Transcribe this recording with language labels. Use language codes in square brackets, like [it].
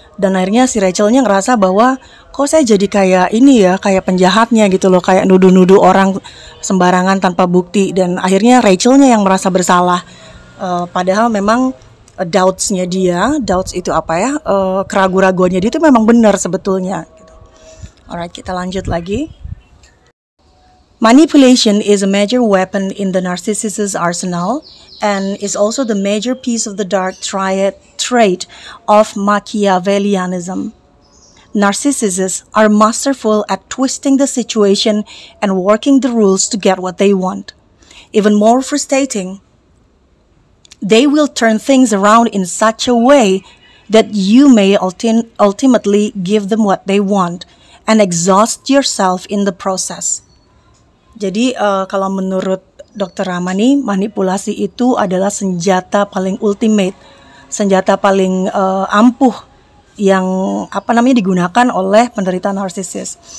[id] Dan akhirnya si Rachelnya ngerasa bahwa kok saya jadi kayak ini ya, kayak penjahatnya gitu loh, kayak nuduh-nuduh orang sembarangan tanpa bukti. Dan akhirnya Rachelnya yang merasa bersalah. Padahal memang doubts-nya dia, doubts itu keraguan-raguannya dia itu memang benar sebetulnya. Alright, kita lanjut lagi. [en] Manipulation is a major weapon in the narcissist's arsenal and is also the major piece of the dark triad trait of Machiavellianism. Narcissists are masterful at twisting the situation and working the rules to get what they want. Even more frustrating, they will turn things around in such a way that you may ultimately give them what they want and exhaust yourself in the process. [id] Jadi kalau menurut Dr. Ramani, manipulasi itu adalah senjata paling ultimate, senjata paling ampuh yang digunakan oleh penderita narsisis.